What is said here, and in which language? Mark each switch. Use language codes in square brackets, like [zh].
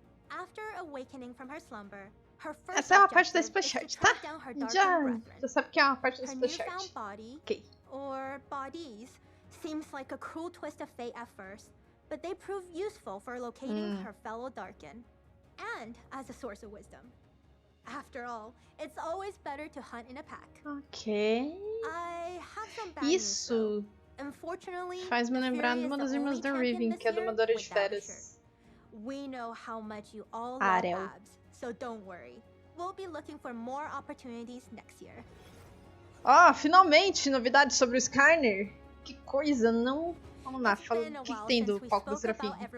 [en] After awakening from her slumber, her first [pt] essa é uma parte da Splashart, tá? Já sabe que é uma parte da Splashart. Ok. [en] Or bodies seems like a cruel twist of fate at first, but they prove useful for locating her fellow Darkin, and as a source of wisdom. After all, it's always better to hunt in a pack. Ok. I have some bad news, though. Unfortunately, [pt] faz-me lembrar de uma das irmãs da Riven, que é domadora de feras. [en] We know how much you all love abs, so don't worry. We'll be looking for more opportunities next year. [pt] Finalmente, novidades sobre o Skarner. Que coisa, não... Vamos lá, fala o que tem do palco do Serafim.